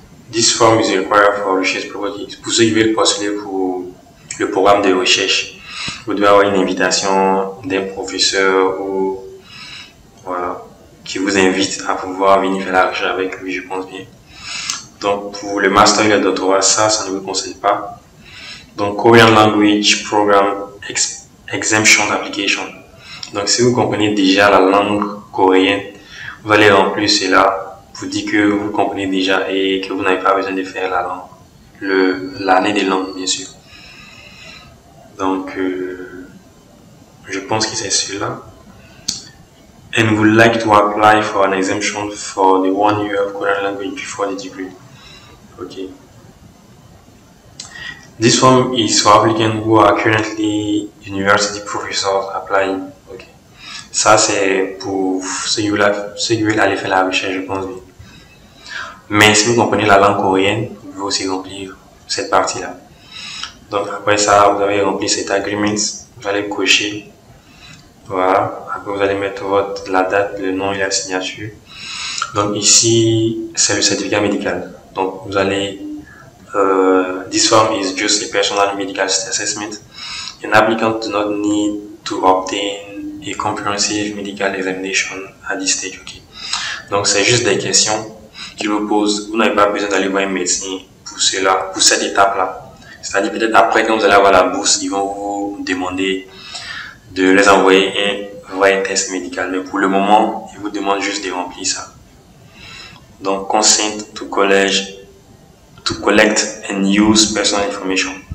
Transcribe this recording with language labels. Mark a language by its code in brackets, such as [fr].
[en] This form is required for research purposes. [fr] Pour ceux qui veulent postuler pour le programme de recherche, vous devez avoir une invitation d'un professeur ou voilà, qui vous invite à pouvoir venir faire la recherche avec lui, je pense bien. Donc, pour le master et le doctorat, ça ne vous conseille pas. Donc, Korean Language Program Exemption Application. Donc, si vous comprenez déjà la langue coréenne, vous allez remplir cela pour dire que vous comprenez déjà et que vous n'avez pas besoin de faire la langue, l'année des langues, bien sûr. Donc, je pense que c'est celui-là. [en] And would like to apply for an exemption for the 1 year of Korean language before the degree. Okay. This form is for applicants who are currently university professors applying. Okay. [fr] Ça, c'est pour ceux qui veulent aller faire la recherche, je pense. Oui. Mais si vous comprenez la langue coréenne, vous pouvez aussi remplir cette partie-là. Donc après ça, vous avez rempli cet agreement, vous allez cocher. Voilà. Après, vous allez mettre la date, le nom et la signature. Donc ici, c'est le certificat médical. Donc vous allez, [en] this form is just a personal medical assessment. An applicant do not need to obtain a comprehensive medical examination at this stage. Okay. [fr] Donc c'est juste des questions qu'ils vous posent. Vous n'avez pas besoin d'aller voir un médecin pour cela, pour cette étape-là. C'est-à-dire peut-être après quand vous allez avoir la bourse, ils vont vous demander de les envoyer un test médical. Mais pour le moment, ils vous demandent juste de remplir ça. Donc [en] consent to collect and use personal information.